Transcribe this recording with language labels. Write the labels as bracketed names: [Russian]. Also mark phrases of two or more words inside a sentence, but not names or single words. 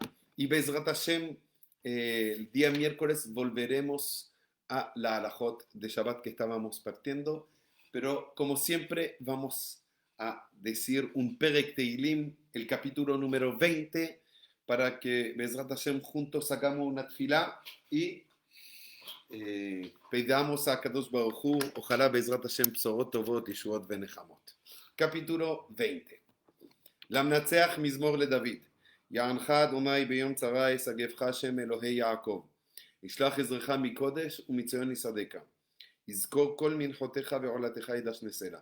[Hebrew] Y בעזרת השם, [Spanish] el día miércoles volveremos a la halajot de Shabbat que estábamos partiendo. Pero como siempre, vamos a decir un [Hebrew] פרק תהילים, [Spanish] el capítulo número 20, para que [Hebrew] בעזרת השם [Spanish] juntos sacamos una tfilá y pedamos a [Hebrew] קדוש ברוך הוא, [Spanish] ojalá [Hebrew] בעזרת השם בשורות טובות, ישועות ונחמות. Capítulo 20. למנצח מזמור לדוד. יענך אדוני ביום צרה ישגבך השם אלוהי יעקב. ישלח עזרך מקודש ומציון יסעדך. יזכור כל מנחותיך ועולתך ידש נסלה.